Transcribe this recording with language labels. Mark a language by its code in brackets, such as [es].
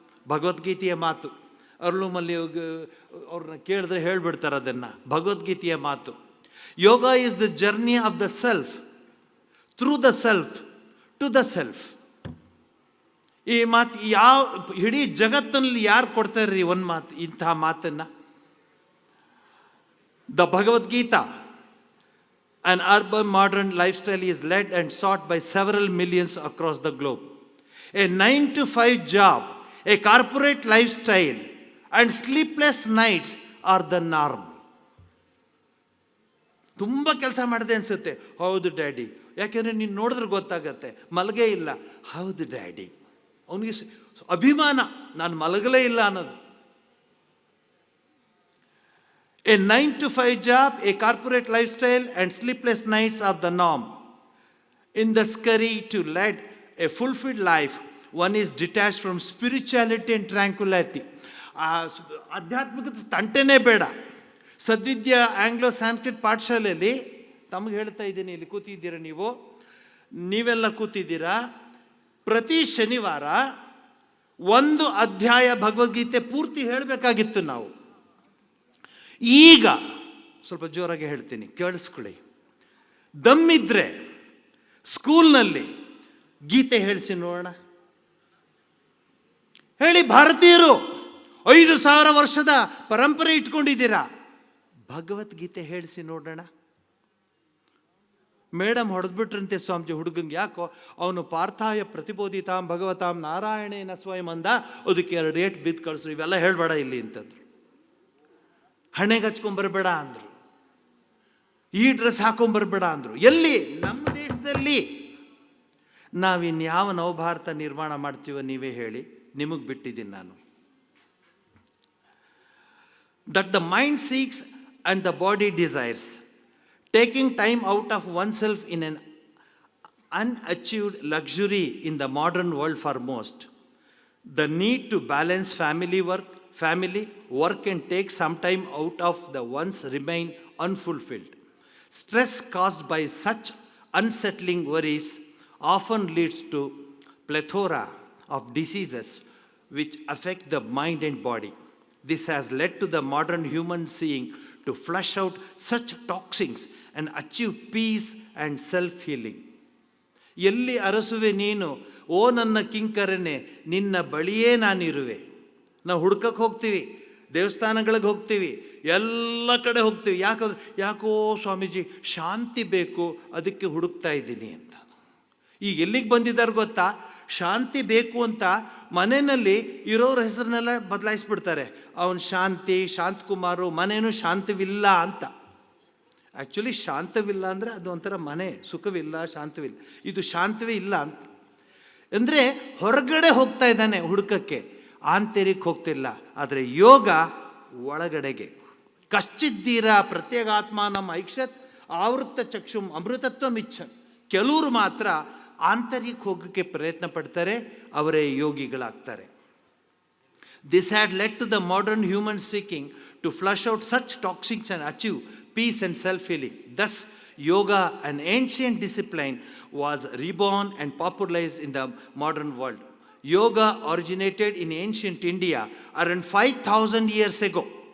[kn] ಭಗವದ್ಗೀತೆಯ ಮಾತು. ಅರುಳುಮಲ್ಲಿ ಅವ್ರನ್ನ ಕೇಳಿದ್ರೆ ಹೇಳ್ಬಿಡ್ತಾರೆ ಅದನ್ನು. ಭಗವದ್ಗೀತೆಯ ಮಾತು. [en] Yoga is the journey of the self through the self to the self. [kn] ಈ ಮಾತು ಯಾವ ಇಡೀ ಜಗತ್ತಿನಲ್ಲಿ ಯಾರು ಕೊಡ್ತಾರ್ರಿ ಒಂದು ಮಾತು, ಇಂತಹ ಮಾತನ್ನು? [en] The Bhagavad Gita, an urban modern lifestyle is led and sought by several millions across the globe. A 9 to 5 job, a corporate lifestyle and sleepless nights are the norm. [kn] ತುಂಬ ಕೆಲಸ ಮಾಡಿದೆ ಅನಿಸುತ್ತೆ. ಹೌದು ಡ್ಯಾಡಿ. ಯಾಕೆಂದರೆ ನೀನು ನೋಡಿದ್ರೆ ಗೊತ್ತಾಗತ್ತೆ ಮಲಗೇ ಇಲ್ಲ. ಹೌದು ಡ್ಯಾಡಿ. ಅವನಿಗೆ ಅಭಿಮಾನ, ನಾನು ಮಲಗಲೇ ಇಲ್ಲ ಅನ್ನೋದು. [en] A 9 to 5 job, a corporate lifestyle and sleepless nights are the norm. In the scurry to lead a fulfilled life, one is detached from spirituality and tranquility. [kn] ಆಧ್ಯಾತ್ಮಿಕತೆ ತಂಟೆನೇ ಬೇಡ. ಸದ್ವಿದ್ಯಾ ಆಂಗ್ಲೋ ಸಾಂಸ್ಕ್ರಿಟ್ ಪಾಠಶಾಲೆಯಲ್ಲಿ ತಮಗೆ ಹೇಳ್ತಾ ಇದ್ದೀನಿ, ಇಲ್ಲಿ ಕೂತಿದ್ದೀರಾ ನೀವೆಲ್ಲ ಕೂತಿದ್ದೀರಾ. ಪ್ರತಿ ಶನಿವಾರ ಒಂದು ಅಧ್ಯಾಯ ಭಗವದ್ಗೀತೆ ಪೂರ್ತಿ ಹೇಳಬೇಕಾಗಿತ್ತು ನಾವು. ಈಗ ಸ್ವಲ್ಪ ಜೋರಾಗಿ ಹೇಳ್ತೀನಿ, ಕೇಳಿಸ್ಕೊಳ್ಳಿ. ದಮ್ಮಿದ್ರೆ ಸ್ಕೂಲ್ನಲ್ಲಿ ಗೀತೆ ಹೇಳಿಸಿ ನೋಡೋಣ. ಹೇಳಿ, ಭಾರತೀಯರು 5,000 ವರ್ಷದ ಪರಂಪರೆ ಇಟ್ಕೊಂಡಿದ್ದೀರಾ, ಭಗವದ್ಗೀತೆ ಹೇಳಿಸಿ ನೋಡೋಣ. ಮೇಡಮ್ ಹೊಡೆದ್ಬಿಟ್ರಂತೆ ಸ್ವಾಮೀಜಿ ಹುಡುಗಂಗೆ. ಯಾಕೋ ಅವನು [sa] ಪಾರ್ಥಾಯ ಪ್ರತಿಬೋಧಿತಾಂ ಭಗವತಾಂ ನಾರಾಯಣೇನ ಸ್ವಯಂ [kn] ಅಂದ, ಅದಕ್ಕೆ 2 ರೇಟ್ ಬಿದ್ದು ಕಳಿಸ್ರು. ಇವೆಲ್ಲ ಹೇಳಬೇಡ ಇಲ್ಲಿ ಅಂತಂದ್ರು. ಹಣೆಗೆ ಹಚ್ಕೊಂಬರ್ಬೇಡ ಅಂದರು. ಈ ಡ್ರೆಸ್ ಹಾಕೊಂಬರ್ಬೇಡ ಅಂದರು. ಎಲ್ಲಿ? ನಮ್ಮ ದೇಶದಲ್ಲಿ. ನಾವಿನ್ಯಾವ ನವಭಾರತ ನಿರ್ಮಾಣ ಮಾಡ್ತೀವೋ ನೀವೇ ಹೇಳಿ, ನಿಮಗೆ ಬಿಟ್ಟಿದ್ದೀನಿ ನಾನು. [en] That the mind seeks and the body desires, taking time out of oneself in an unachieved luxury in the modern world for most. The need to balance family work and take some time out of the ones remain unfulfilled. Stress caused by such unsettling worries often leads to plethora of diseases which affect the mind and body. This has led to the modern human seeing to flush out such toxins and achieve peace and self-healing. [kn] ಎಲ್ಲಿ ಅರಸುವೆ ನೀನು, ಓ ನನ್ನ ಕಿಂಕರನೆ, ನಿನ್ನ ಬಳಿಯೇ ನಾನಿರುವೆ. ನಾವು ಹುಡ್ಕಕ್ಕೆ ಹೋಗ್ತೀವಿ, ದೇವಸ್ಥಾನಗಳಿಗೆ ಹೋಗ್ತೀವಿ, ಎಲ್ಲ ಕಡೆ ಹೋಗ್ತೀವಿ. ಯಾಕೋ ಸ್ವಾಮೀಜಿ ಶಾಂತಿ ಬೇಕು, ಅದಕ್ಕೆ ಹುಡುಕ್ತಾ ಇದ್ದೀನಿ ಅಂತ. ಈಗ ಎಲ್ಲಿಗೆ ಬಂದಿದ್ದಾರೆ ಗೊತ್ತಾ? ಶಾಂತಿ ಬೇಕು ಅಂತ ಮನೆಯಲ್ಲಿ ಇರೋರ ಹೆಸರನ್ನೆಲ್ಲ ಬದಲಾಯಿಸ್ಬಿಡ್ತಾರೆ. ಅವನು ಶಾಂತಿ, ಶಾಂತಕುಮಾರು, ಮನೇನೂ ಶಾಂತವಿಲ್ಲ ಅಂತ. ಆ್ಯಕ್ಚುಲಿ ಶಾಂತವಿಲ್ಲ ಅಂದರೆ ಅದು ಒಂಥರ ಮನೆ, ಸುಖವಿಲ್ಲ, ಶಾಂತವಿಲ್ಲ. ಇದು ಶಾಂತವೇ ಇಲ್ಲ ಅಂತ. ಅಂದರೆ ಹೊರಗಡೆ ಹೋಗ್ತಾ ಇದ್ದಾನೆ ಹುಡುಕಕ್ಕೆ, ಆಂತರಿಕ ಹೋಗ್ತಿಲ್ಲ. ಆದರೆ ಯೋಗ ಒಳಗಡೆಗೆ. [sa] ಕಶ್ಚಿದ್ದೀರ ಪ್ರತ್ಯೇಗಾತ್ಮಾನಂ ಐಕ್ಷತ್ ಆವೃತ್ತ ಚಕ್ಷುಂ ಅಮೃತತ್ವಂ ಇಚ್ಛನ್. [kn] ಕೆಲವರು ಮಾತ್ರ ಆಂತರಿಕ ಹೋಗೋಕ್ಕೆ ಪ್ರಯತ್ನ ಪಡ್ತಾರೆ, ಅವರೇ ಯೋಗಿಗಳಾಗ್ತಾರೆ. [en] This had led to the modern human seeking to flush out such toxics and achieve peace and self-healing. Thus, yoga, an ancient discipline, was reborn and popularized in the modern world. Yoga originated in ancient India around 5,000 years ago.